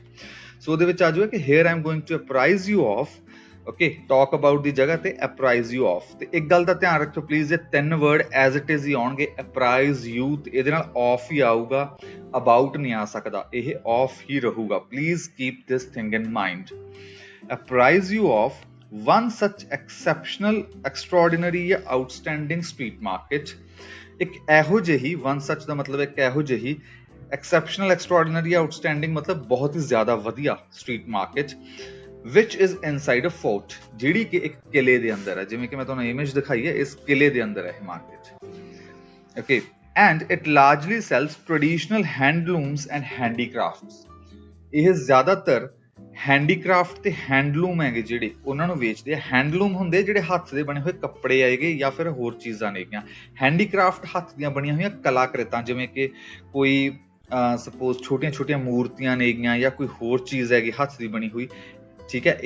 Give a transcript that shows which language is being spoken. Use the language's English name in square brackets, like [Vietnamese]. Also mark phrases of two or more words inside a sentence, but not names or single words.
[Punjabi] ਸੋ ਉਹਦੇ ਵਿੱਚ ਆ ਜਾਊਗਾ ਕਿ [English] here I am going to apprise you of, ਓਕੇ, talk about [Punjabi] ਦੀ ਜਗ੍ਹਾ ਤੇ [English] apprise you of. [Punjabi] ਤੇ ਇੱਕ ਗੱਲ ਦਾ ਧਿਆਨ ਰੱਖਿਓ ਪਲੀਜ਼, ਇਹ 3 ਵਰਡ [English] as it is [Punjabi] ਹੀ ਆਉਣਗੇ, [English] apprise you, [Punjabi] ਤੇ ਇਹਦੇ ਨਾਲ ਆਫ ਹੀ ਆਊਗਾ, ਅਬਾਊਟ ਨਹੀਂ ਆ ਸਕਦਾ, ਇਹ ਆਫ ਹੀ ਰਹੂਗਾ। [English] Please keep this thing in mind. Apprise you of one such exceptional, extraordinary ਜਾਂ outstanding street market, [Punjabi] ਇੱਕ ਇਹੋ ਜਿਹੀ, [English] one such [Punjabi] ਦਾ ਮਤਲਬ ਇੱਕ ਇਹੋ ਜਿਹੀ, [English] exceptional, extraordinary, outstanding [Punjabi] ਮਤਲਬ ਬਹੁਤ ਹੀ ਜ਼ਿਆਦਾ ਵਧੀਆ [English] street market, which is inside a fort, [Punjabi] ਜਿਹੜੀ ਕਿ ਇੱਕ ਕਿਲੇ ਦੇ ਅੰਦਰ ਹੈ। ਜਿਵੇਂ ਕਿ ਮੈਂ ਤੁਹਾਨੂੰ ਇਮੇਜ ਦਿਖਾਈ ਹੈ, ਇਸ ਕਿਲੇ ਦੇ ਅੰਦਰ ਹੈ ਇਹ ਮਾਰਕੀਟ, ਓਕੇ। [English] and it largely sells traditional handlooms and handicrafts, [Punjabi] ਇਹ ਜ਼ਿਆਦਾਤਰ ਹੈਂਡੀਕ੍ਰਾਫਟ ਤੇ ਹੈਂਡਲੂਮ ਹੈਗੇ ਜਿਹੜੇ, ਉਹਨਾਂ ਨੂੰ ਵੇਚਦੇ ਆ। ਹੈਂਡਲੂਮ ਹੁੰਦੇ ਜਿਹੜੇ ਹੱਥ ਦੇ ਬਣੇ ਹੋਏ ਕੱਪੜੇ ਆਏਗੇ ਜਾਂ ਫਿਰ ਹੋਰ ਚੀਜ਼ਾਂ ਨੇਗੀਆਂ। ਹੈਂਡੀਕ੍ਰਾਫਟ ਹੱਥ ਦੀਆਂ ਬਣੀਆਂ ਹੋਈਆਂ ਕਲਾਕ੍ਰਿਤਾਂ, ਜਿਵੇਂ ਕਿ ਕੋਈ ਸਪੋਜ਼ ਛੋਟੀਆਂ ਛੋਟੀਆਂ ਮੂਰਤੀਆਂ ਨੇਗੀਆਂ ਜਾਂ ਕੋਈ ਹੋਰ ਚੀਜ਼ ਹੈਗੀ ਹੱਥ ਦੀ ਬਣੀ ਹੋਈ, ਠੀਕ ਹੈ।